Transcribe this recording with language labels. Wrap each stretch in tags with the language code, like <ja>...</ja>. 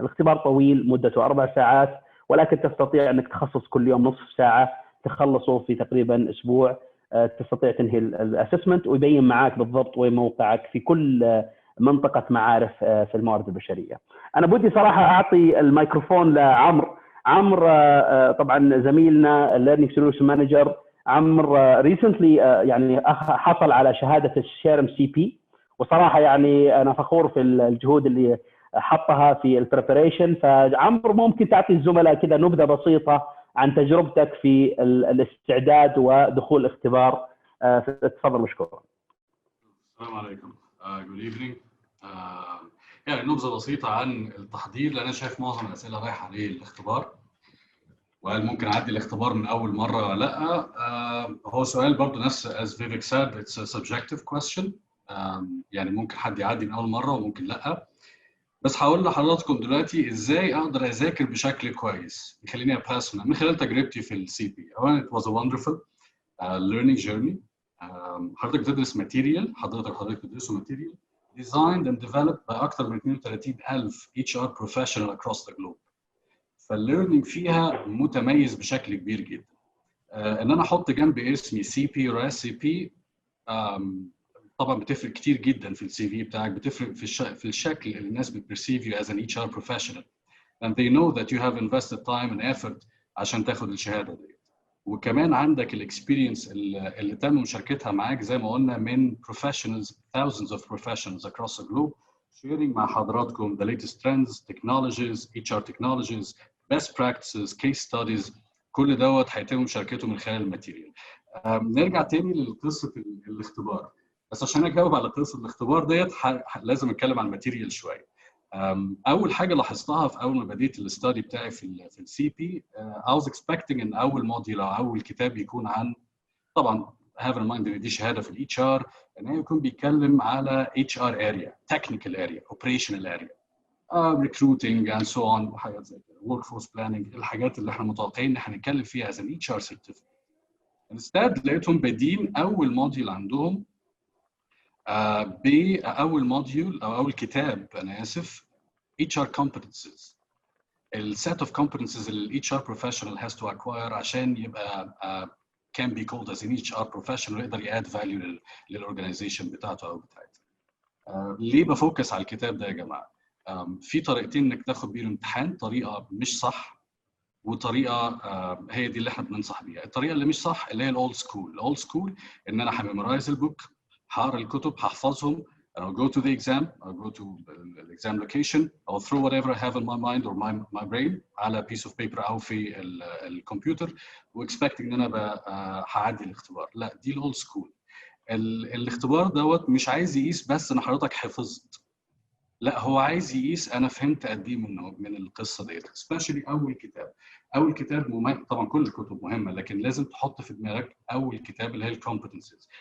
<ar>الاختبار طويل مدته 4 ساعات، ولكن تستطيع إنك تخصص كل يوم نصف ساعة تخلصه في تقريبا أسبوع. تستطيع تنهي الأسسمنت ويبين معاك بالضبط وين موقعك في كل منطقة معارف في الموارد البشرية. أنا بدي صراحة أعطي الميكروفون لعمر. طبعا زميلنا Learning Solution Manager. عمر recently يعني حصل على شهادة SHRM CP، وصراحة يعني أنا فخور في الجهود اللي حطها في البريبريشن. فعمر ممكن تعطي الزملاء كذا نبذة بسيطة عن تجربتك في الاستعداد ودخول الاختبار. تفضل مشكورا. السلام عليكم.</ar> <en>Good evening.</en> <ar>يعني نبذة بسيطة عن التحضير، لأن أنا شايف معظم الأسئلة رايحة عليه الاختبار، وهل ممكن أعدي الاختبار من أول مرة ولا لأ؟ هو سؤال برضه نفس</ar> <en>as Vivek said, it's a subjective question.</en> <ar>يعني ممكن حد يعدي من أول مرة وممكن لأ. بس هقول لحضراتكم دلوقتي ازاي اقدر اذاكر بشكل كويس يخليني اباس من خلال تجربتي في السي بي. اولا</ar> <en>it was a wonderful learning journey.</en> <ar>حضرتك بتدرس ماتيريال، حضرتك بتدرسوا ماتيريال</ar> <en>designed and developed</en> <ar>باكثر من 32,000 HR professional across the globe. فالليرنينج فيها متميز بشكل كبير جدا. ان انا احط جنب اسمي سي بي or SCP طبعا بتفرق كتير جدا في السي في بتاعك، بتفرق في الشكل اللي الناس بت</ar> <en>perceive you as an HR professional and they know that you have invested time and effort</en> <ar>عشان تاخد الشهاده دي. وكمان عندك الاكسبيرينس اللي تم مشاركتها معاك زي ما قلنا من</ar> <en>professionals, thousands of professionals across the globe, sharing</en> <ar>مع حضراتكم</ar> <en>the latest trends, technologies, HR technologies, best practices, case studies.</en> <ar>كل دوت هيتم مشاركته من خلال الماتيريال. نرجع تاني لقصه الاختبار، بس عشان اجاوب على قصه الاختبار ديت لازم اتكلم عن الماتيريال شويه. اول حاجه لاحظتها في اول ما بديت الاستادي بتاعي في السي بي،</ar> <en>I was expecting</en> <ar>ان اول موديول او اول كتاب يكون عن، طبعا</ar> <en>have in mind</en> <ar>ان دي شهاده في الاتش ار، ان هي يكون بيتكلم على اتش ار اريا، تكنيكال اريا، اوبريشنال اريا، ريكروتنج اند سو اون وحاجات زي كده، ورك فورس بلاننج، الحاجات اللي احنا متوقعين ان احنا نتكلم فيها از ان اتش ار سيرتيفيكت. انستاد لقيتهم بادين اول موديول عندهم باول موديول او اول كتاب، انا اسف، HR competencies.</ar> <en>السيت of competencies</en> <ar>اللي</ar> <en>HR professional has to acquire</en> <ar>عشان يبقى</ar> <en>can be called as an HR professional</en> <ar>ويقدر ياد</ar> <en>value للorganization بتاعته او بتاعتها.</en> <ar>ليه بفوكس على الكتاب ده يا جماعه؟ في طريقتين انك تاخد بيه الامتحان، طريقه مش صح وطريقه هي دي اللي احنا بننصح بيها. الطريقه اللي مش صح اللي هي الاولد سكول. الاولد سكول ان انا هميمورايز البوك، هقرا الكتب، هحفظهم،</ar> <en>and I'll go to the exam, I'll go to the exam location, I'll throw whatever I have in my mind or my brain</en> <ar>على</ar> <en>piece of paper</en> <ar>او في الكمبيوتر واكسبكت ان انا هعدي الاختبار. لا، دي الاولد سكول. الاختبار دوت مش عايز يقيس بس ان حضرتك حفظت، لا هو عايز يقيس انا فهمت قد ايه من القصه ديت. سبيشالي اول كتاب مهم. طبعا كل الكتب مهمه، لكن لازم تحط في دماغك اول كتاب اللي هي الكومبتنسز.</ar>